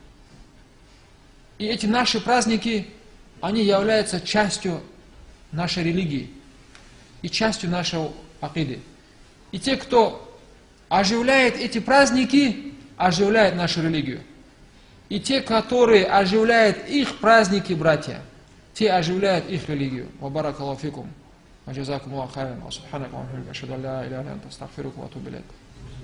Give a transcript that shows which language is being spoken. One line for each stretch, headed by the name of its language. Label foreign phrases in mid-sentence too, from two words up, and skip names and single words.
Russian: И эти наши праздники, они являются частью нашей религии и частью нашего акиды. И те, кто оживляет эти праздники, оживляет нашу религию. И те, которые оживляют их праздники, братья, те оживляют их религию.
Arabic: وبارك الله فيكم. وجزاكم الله خيرا وسبحانك اللهم وبحمدك أشهد أن لا إله إلا أنت أستغفرك وأتوب إليك.